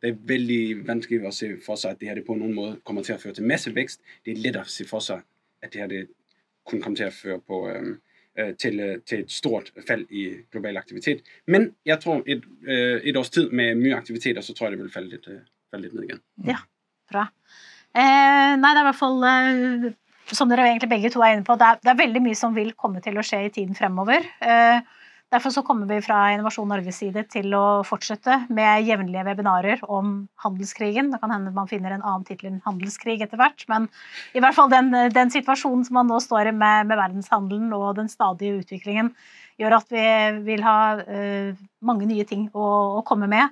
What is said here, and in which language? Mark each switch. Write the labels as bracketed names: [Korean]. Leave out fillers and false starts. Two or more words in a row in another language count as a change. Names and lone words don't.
[Danish] Det er vældig vanskeligt at se for sig, at det her det på nogen måde kommer til at føre til masse vækst. Det er lettere at se for sig, at det her det kunne komme til at føre på, til et stort fald i global aktivitet. Men jeg tror, et års tid med mye aktiviteter, så tror jeg, det vil falde lidt ned igen. [Norwegian] Ja, bra. Nei, det er i hvert fall, som dere egentlig begge to er inne på, det er veldig mye som vil komme til å skje i tiden fremover. Derfor så kommer vi fra Innovasjon Norges side til å fortsette med jevnlige webinarer om handelskrigen. Det kan hende man finner en annen titel enn handelskrig etter hvert, men i hvert fall den situasjonen som man nå står i med verdenshandelen og den stadige utviklingen, gjør at vi vil ha mange nye ting å komme med.